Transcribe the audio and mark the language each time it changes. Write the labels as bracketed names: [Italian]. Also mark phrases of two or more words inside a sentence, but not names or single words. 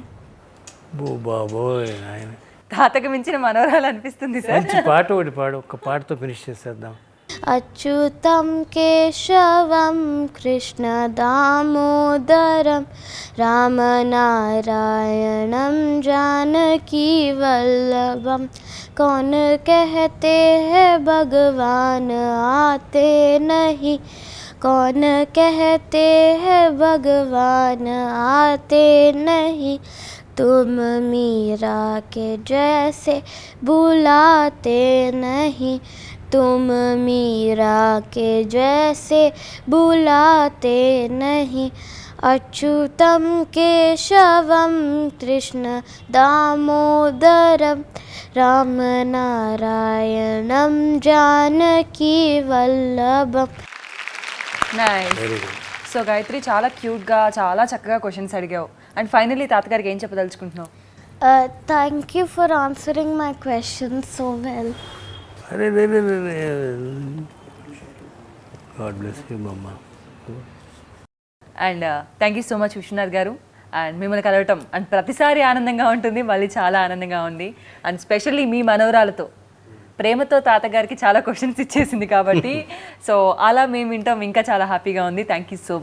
[Telugu] బాబోయ్ ఆయన, తాతకు మించిన మనోరాలు అనిపిస్తుంది సార్. మంచి పాట ఒకటి పాడు, ఒక్క పాటతో ఫినిష్ చేసేద్దాం. [Sanskrit] अच्युतं केशवं कृष्ण दामोदरं रामनारायणं जानकी वल्लभम [Hindi] कौन कहते हैं भगवान आते नहीं, कौन कहते हैं भगवान आते नहीं, तुम मीरा के जैसे बुलाते नहीं, तुम मीरा के जैसे बुलाते नहीं, [Sanskrit] अच्युतं केशवं कृष्ण दामोदरं रामनारायणं जानकी वल्लभम. [Telugu] నైస్. సో గాయత్రి, చాలా క్యూట్గా చాలా చక్కగా క్వశ్చన్స్ అడిగావు. [English] and finally [Telugu] తాతగారికి ఏం చెప్పదలుచుకుంటున్నావు? [English] Thank you for answering my questions so well. [Telugu] అరే [English] God bless you [Telugu] మమ్మ. [English] and thank you so much [Telugu] విశ్వనాథ్ గారు. అండ్ మిమ్మల్ని కలవటం అండ్ ప్రతిసారి ఆనందంగా ఉంటుంది, మళ్ళీ చాలా ఆనందంగా ఉంది. అండ్ స్పెషల్లీ మీ మనవరాలతో ప్రేమతో తాతగారికి చాలా క్వశ్చన్స్ ఇచ్చేసింది కాబట్టి సో అలా మేము వింటాం, ఇంకా చాలా హ్యాపీగా ఉంది.